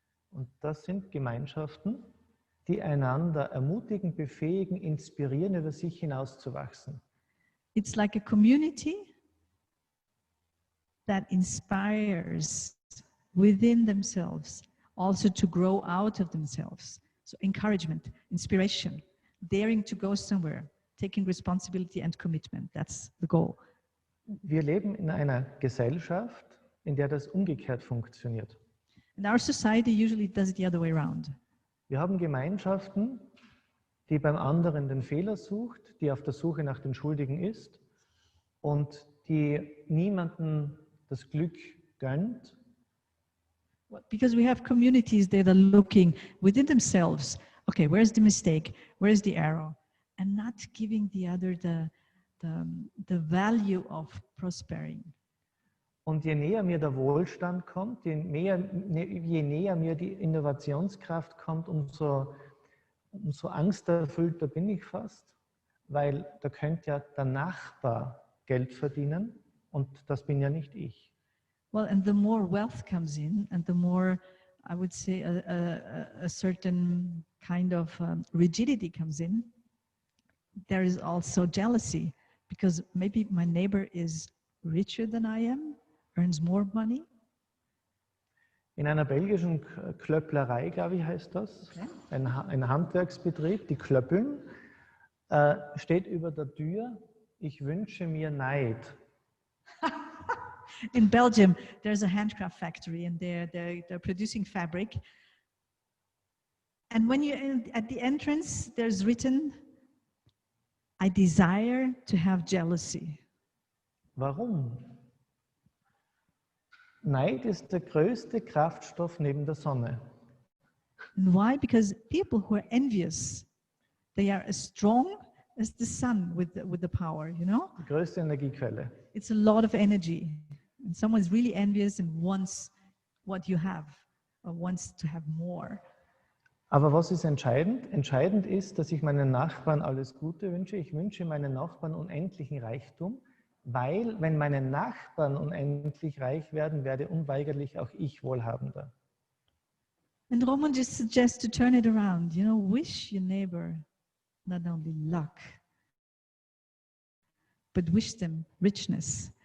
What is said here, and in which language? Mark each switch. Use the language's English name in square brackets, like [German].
[German] Und das sind Gemeinschaften, die einander ermutigen, befähigen, inspirieren, über sich hinauszuwachsen. [English] It's like a community that inspires within themselves, also to grow out of themselves. So encouragement, inspiration, daring to go somewhere, taking responsibility and commitment. That's the goal. [German] Wir leben in einer Gesellschaft, in der das umgekehrt funktioniert. [English] And our society usually does it the other way around. [German] Wir haben Gemeinschaften, die beim anderen den Fehler sucht, die auf der Suche nach den Schuldigen ist und die niemandem das Glück gönnt, [English] Because we have communities that are looking within themselves, okay, where's the mistake, where's the error, and not giving the other the value of prospering. [German] Und je näher mir der Wohlstand kommt, je näher mir die Innovationskraft kommt, umso angsterfüllter bin ich fast, weil da könnte ja der Nachbar Geld verdienen und das bin ja nicht ich. [English] Well, and the more wealth comes in, and the more, I would say, a certain kind of rigidity comes in, there is also jealousy, because maybe my neighbor is richer than I am, earns more money. [German] In einer belgischen Klöpplerei, glaube ich, heißt das, okay. Ein Handwerksbetrieb, die klöppeln, steht über der Tür, ich wünsche mir Neid. [English] In Belgium, there's a handcraft factory, and they're producing fabric. And when you're at the entrance, there's written, I desire to have jealousy. [German] Warum? Neid ist der größte Kraftstoff neben der Sonne. [English] And why? Because people who are envious, they are as strong as the sun with the power, you know? [German] Die größte Energiequelle. [English] It's a lot of energy. And someone's really envious and wants what you have, or wants to have more. [German] Aber was ist entscheidend? Entscheidend ist, dass ich meinen Nachbarn alles Gute wünsche. Ich wünsche meinen Nachbarn unendlichen Reichtum, weil, wenn meine Nachbarn unendlich reich werden, werde unweigerlich auch ich wohlhabender. [English] And Roman just suggests to turn it around. You know, wish your neighbor not only luck, but wish them richness.